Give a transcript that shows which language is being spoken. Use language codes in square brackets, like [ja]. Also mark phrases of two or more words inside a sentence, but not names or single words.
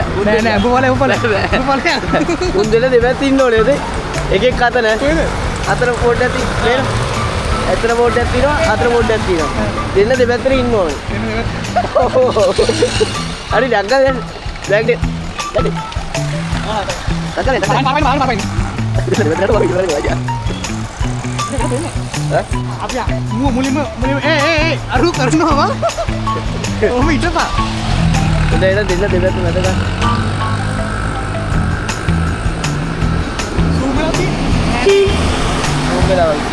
[si] නෑ උන්දෙලා දෙපැත්ත ඉන්න ඕනේ නේද? එකෙක් අත නෑ. අතර පොඩ්ඩක් තියෙන. අතර පොඩ්ඩක් තියෙනවා. අතර පොඩ්ඩක් තියෙනවා. දෙන්න දෙපැත්තට ඉන්න ඕනේ. හරි ඩග්ගා දැන්. බෑග් එක. [id] Jadi. Ngapain? Apa ya? Mulai. Aduh, karena apa? Oh, itu Pak. Udah itu ada kan. Sumber lagi.